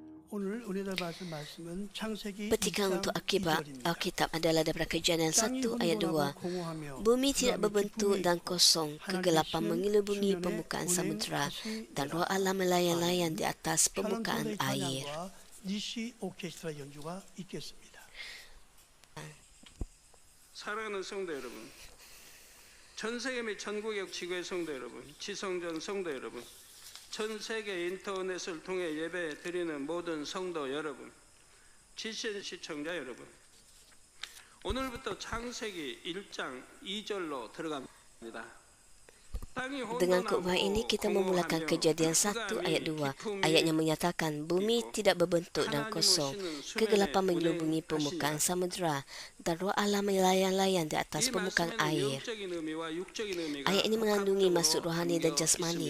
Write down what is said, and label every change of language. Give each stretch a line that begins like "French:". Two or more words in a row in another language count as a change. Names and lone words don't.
Malay: Petikan untuk Alkitab adalah daripada Kejadian 1 ayat 2. Bumi tidak berbentuk dan kosong, kegelapan mengelilingi permukaan samudera, dan roh Allah melayang-layang di atas permukaan air.
Korean: 사랑하는 성도 여러분, 전 세계 및 전국의 지구의 성도 여러분, 지성전 성도 여러분, 전 세계 인터넷을 통해 예배 드리는 모든 성도 여러분, 지신 시청자 여러분, 오늘부터 창세기 1장 2절로 들어갑니다.
Malay: Dengan khutbah ini kita memulakan Kejadian 1 ayat 2. Ayatnya menyatakan bumi tidak berbentuk dan kosong, kegelapan mengelilingi permukaan samudera, dan roh Allah melayang-layang di atas permukaan air. Ayat ini mengandungi maksud rohani dan jasmani.